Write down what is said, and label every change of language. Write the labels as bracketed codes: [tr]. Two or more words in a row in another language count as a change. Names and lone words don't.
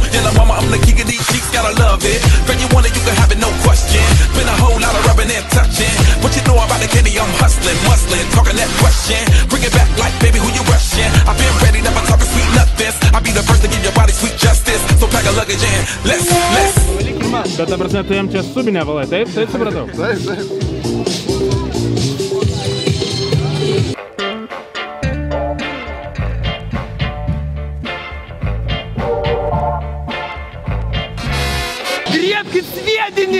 [en] Yeah, la mama, I'm the king of these sheets, gotta love it. Girl, you want it, you can have it, no question. Been a whole lot of rubbing and touching. What you know about the candy? I'm hustling, muscling, talking that question. Bring it back like, baby, who you rushing? I've been ready, never talking sweet nothings. I'll be the first to give your body sweet justice. So pack a luggage in, let's. [lt] Bet, ta prasme, tu jam čia subinę valai, taip supratau? Taip. Griebkit sviedinį!